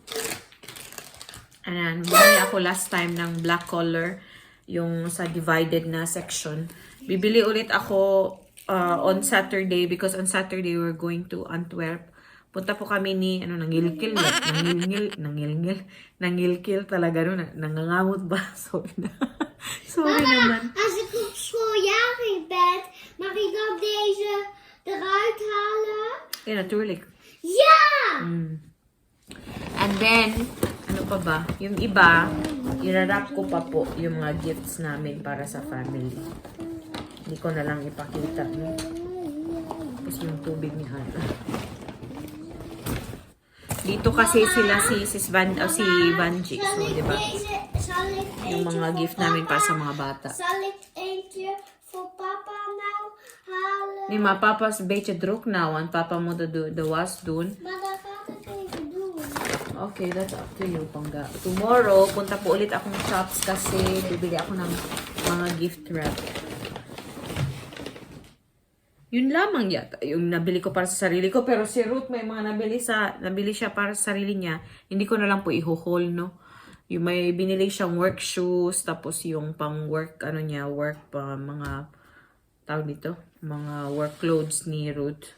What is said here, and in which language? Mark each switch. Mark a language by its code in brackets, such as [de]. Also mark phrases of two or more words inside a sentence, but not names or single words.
[tl] Ayan, bumili ako [en] last time [tl] ng [en] black color [tl] yung sa divided na section. Bibili ulit ako [en] on Saturday because on Saturday we're going to Antwerp. [tl] Punta po kami ni nangilkil talaga nangangamot ba? Sorry na. Sorry naman. [nl] Als ik op school jarig ben, mag ik ook deze eruit halen? Yeah, natuurlijk. Ja! [en] And then, [tl] ano pa ba? Yung iba, irarap ko pa po yung mga gifts namin para sa family. Hindi ko na lang ipakita. No? Tapos yung tubig ni Ana. Dito kasi sila si Vanji. So, di ba? Yung mga gift namin para sa mga bata. [nl] Zal ik eentje voor papa nou halen? Nee, maar papa is een beetje druk nou, want papa moet de was doen. Maar dat gaat ik even doen. [en] Okay, that's up to you, [tl] Pangga. Tomorrow, punta po ulit akong shops kasi bibili ako ng mga [en] gift wrap. [tl] Yun lamang yata yung nabili ko para sa sarili ko. Pero si Ruth may mga nabili siya para sa sarili niya. Hindi ko na lang po i-haul, no? Yung may binili siyang [en] work shoes, [tl] tapos yung pang work, work pa, mga, tawag dito, mga [en] work clothes [tl] ni Ruth.